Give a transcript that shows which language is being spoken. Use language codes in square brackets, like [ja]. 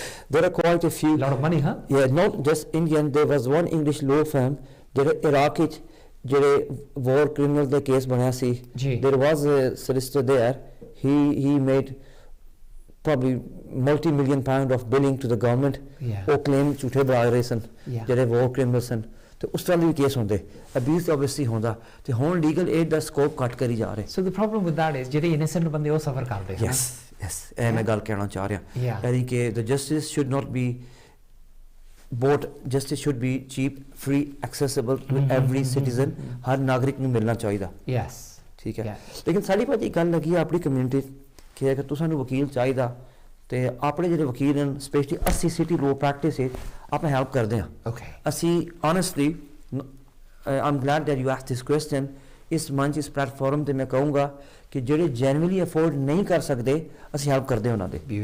[en] There are quite a few. A lot of money, huh? Yeah, not just Indian. There was one English law firm [pa] ਜਿਹੜੇ Iraq ਵਿੱਚ ਜਿਹੜੇ war criminal ਦੇ case ਬਣਿਆ ਸੀ, [en] there was a solicitor there, he made probably multi-million pound of billing to the government. [pa] ਉਹ claim ਝੂਠੇ ਬਣਾ ਰਹੇ ਸਨ ਜਿਹੜੇ war criminal ਸਨ, ਤੇ ਉਸ ਤਰ੍ਹਾਂ ਦੇ ਵੀ ਕੇਸ ਹੁੰਦੇ, [en] abuse obviously [pa] ਹੁੰਦਾ, ਤੇ ਹੁਣ legal aid ਦਾ scope ਘੱਟ ਕਰੀ ਜਾ ਰਹੇ। [en] So the problem with that is [pa] ਜਿਹੜੇ innocent ਬੰਦੇ ਉਹ ਸਫਰ ਕਰਦੇ ਹਨ। [en] Yes, [pa] ਇਹ ਮੈਂ ਗੱਲ ਕਹਿਣਾ ਚਾਹ ਰਿਹਾ, ਯਾਨੀ ਕਿ [en] the justice should not be bought, justice should be cheap, free, accessible to every citizen, [pa] ਹਰ ਨਾਗਰਿਕ ਨੂੰ ਮਿਲਣਾ ਚਾਹੀਦਾ। ਠੀਕ ਹੈ, ਲੇਕਿਨ ਸਾਡੀ ਭਾਜੀ ਗੱਲ ਲੱਗੀ ਆ ਆਪਣੀ ਕਮਿਊਨਿਟੀ ਕਿ ਅਗਰ ਤੁਸੀਂ ਸਾਨੂੰ ਵਕੀਲ ਚਾਹੀਦਾ, ਤੇ ਆਪਣੇ ਜਿਹੜੇ ਵਕੀਲ ਹਨ ਸਪੈਸ਼ਲੀ 80 ਸਿਟੀ ਲੋ ਪ੍ਰੈਕਟਿਸ ਹੈ, ਆਪਾਂ ਹੈਲਪ ਕਰਦੇ ਹਾਂ। ਅਸੀਂ honestly, [en] I'm glad that you asked this question, [pa] ਇਸ ਮੰਚ ਇਸ ਪਲੇਟਫਾਰਮ ਤੇ ਮੈਂ ਕਹੂੰਗਾ ਕਿ ਜਿਹੜੇ ਜੈਨੂਇਨਲੀ ਅਫੋਰਡ ਨਹੀਂ ਕਰ ਸਕਦੇ, ਅਸੀਂ ਹੈਲਪ ਕਰਦੇ ਉਹਨਾਂ ਦੇ।